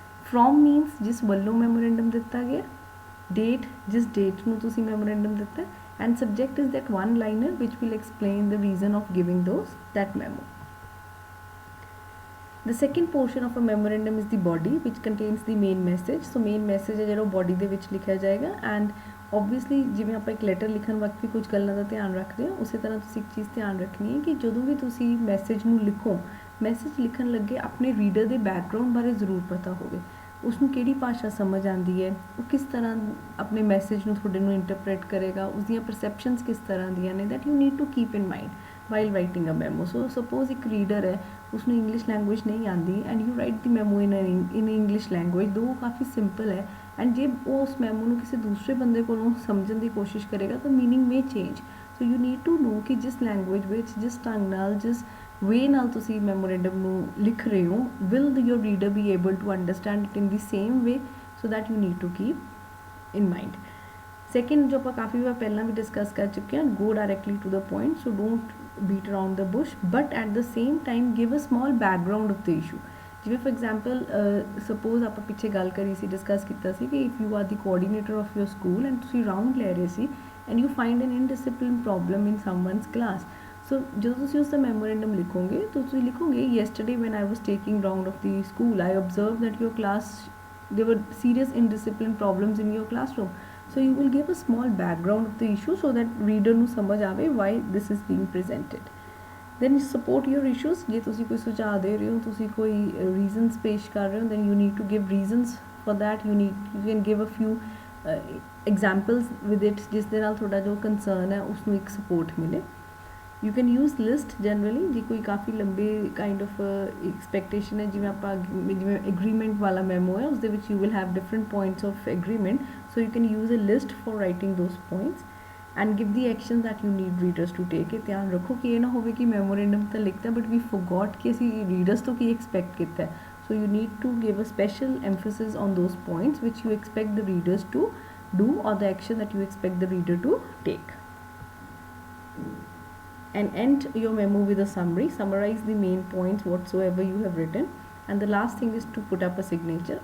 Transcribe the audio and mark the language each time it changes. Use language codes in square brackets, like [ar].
[en] from means [pa] ਜਿਸ ਵੱਲੋਂ memorandum ਦਿੱਤਾ ਗਿਆ, [en] date [pa] ਜਿਸ ਡੇਟ ਨੂੰ ਤੁਸੀਂ ਮੈਮੋਰੈਂਡਮ ਦਿੱਤਾ, [en] And subject is that one liner which will explain the reason of giving those that memo. The second portion of a memorandum is the body, which contains the main message. So main message [hi] है जो [pa] body ਦੇ ਵਿੱਚ ਲਿਖਿਆ ਜਾਏਗਾ, [en] and obviously [pa] ਜਿਵੇਂ ਆਪਾਂ ਇੱਕ letter ਲਿਖਣ ਵਕਤ ਵੀ ਕੁਝ ਗੱਲਾਂ ਦਾ ਧਿਆਨ ਰੱਖਦੇ ਹਾਂ, ਉਸੇ ਤਰ੍ਹਾਂ ਤੁਸੀਂ ਇੱਕ ਚੀਜ਼ ਧਿਆਨ ਰੱਖਣੀ ਹੈ ਕਿ ਜਦੋਂ ਵੀ ਤੁਸੀਂ ਮੈਸੇਜ ਨੂੰ ਲਿਖੋ, ਮੈਸੇਜ ਲਿਖਣ ਲੱਗੇ ਆਪਣੇ ਰੀਡਰ ਦੇ ਬੈਕਗਰਾਉਂਡ ਬਾਰੇ ਜ਼ਰੂਰ ਪਤਾ ਹੋਵੇ, ਉਸਨੂੰ ਕਿਹੜੀ ਭਾਸ਼ਾ ਸਮਝ ਆਉਂਦੀ ਹੈ, ਉਹ ਕਿਸ ਤਰ੍ਹਾਂ ਆਪਣੇ ਮੈਸੇਜ ਨੂੰ ਤੁਹਾਡੇ ਨੂੰ ਇੰਟਰਪ੍ਰੇਟ ਕਰੇਗਾ, ਉਸਦੀਆਂ ਪਰਸੈਪਸ਼ਨਸ ਕਿਸ ਤਰ੍ਹਾਂ ਦੀਆਂ ਨੇ, [en] That you need to keep in mind while writing a memo. So suppose [hi] एक reader है, उसने इंग्लिश लैंग्वेज नहीं आती, [en] and you write the memo in English language, [hi] दो काफ़ी सिंपल है, [en] and जे वो उस memo [pa] ਨੂੰ ਕਿਸੇ ਦੂਸਰੇ ਬੰਦੇ ਕੋਲੋਂ ਸਮਝਣ ਦੀ ਕੋਸ਼ਿਸ਼ ਕਰੇਗਾ ਤਾਂ [en] meaning may change. So you need to know [pa] ਕਿ ਜਿਸ language ਵਿੱਚ, ਜਿਸ ਢੰਗ ਨਾਲ, ਜਿਸ way ਨਾਲ ਤੁਸੀਂ memorandum ਨੂੰ ਲਿਖ ਰਹੇ ਹੋ, [en] will your reader be able to understand it in the same way, so that you need to keep in mind. Second जो [pa] ਆਪਾਂ ਕਾਫੀ ਵਾਰ ਪਹਿਲਾਂ ਵੀ ਡਿਸਕਸ ਕਰ ਚੁੱਕੇ ਹਾਂ, [en] go directly to the point, so don't beat around the bush, but at the same time give a small background of the issue. ਜਿਵੇਂ for example suppose [pa] ਆਪਾਂ ਪਿੱਛੇ ਗੱਲ ਕਰੀ ਸੀ, ਡਿਸਕਸ ਕੀਤਾ ਸੀ ਕਿ [en] if you are the coordinator of your school and [pa] ਤੁਸੀਂ round ਲੈ ਰਹੇ ਸੀ [en] And you find an indiscipline problem in someone's class. [pa] ਸੋ ਜਦੋਂ ਤੁਸੀਂ ਉਸ ਦਾ ਮੈਮੋਰੈਂਡਮ ਲਿਖੋਗੇ ਤਾਂ ਤੁਸੀਂ ਲਿਖੋਗੇ [en] Yesterday when I was taking round of the school I observe that your class there were serious indiscipline problems in your classroom. So you will give a small background of the issue so that reader [pa] ਨੂੰ ਸਮਝ ਆਵੇ [en] why this is being presented. Then support your issues. [pa] ਜੇ ਤੁਸੀਂ ਕੋਈ ਸੁਝਾਅ ਦੇ ਰਹੇ ਹੋ, ਤੁਸੀਂ ਕੋਈ reasons ਪੇਸ਼ ਕਰ ਰਹੇ ਹੋ, [en] then you need to give reasons for that. You can give a few examples with it [pa] ਜਿਸ ਦੇ ਨਾਲ ਤੁਹਾਡਾ ਜੋ concern ਹੈ ਉਸਨੂੰ ਇੱਕ support ਮਿਲੇ. [en] You can use list generally [pa] ਜੇ ਕੋਈ ਕਾਫੀ ਲੰਬੇ kind of expectation ਹੈ, ਜਿਵੇਂ ਆਪਾਂ ਜਿਵੇਂ agreement ਵਾਲਾ memo ਹੈ ਉਸਦੇ ਵਿੱਚ [en] you will have different points of agreement, so you can use a list for writing those points and give the actions that you need readers to take. [pa] ਇਹ ਧਿਆਨ ਰੱਖੋ ਕਿ ਇਹ ਨਾ ਹੋਵੇ ਕਿ memorandum ਤਾਂ ਲਿਖਤਾ [en] but we forgot [pa] ਕਿ ਅਸੀਂ readers ਤੋਂ ਕੀ expect ਕੀਤਾ ਹੈ. [en] So you need to give a special emphasis on those points which you expect the readers to do or the action that you expect the reader to take. And end your memo with a summary. Summarize the main points whatsoever you have written, and the last thing is to put up a signature.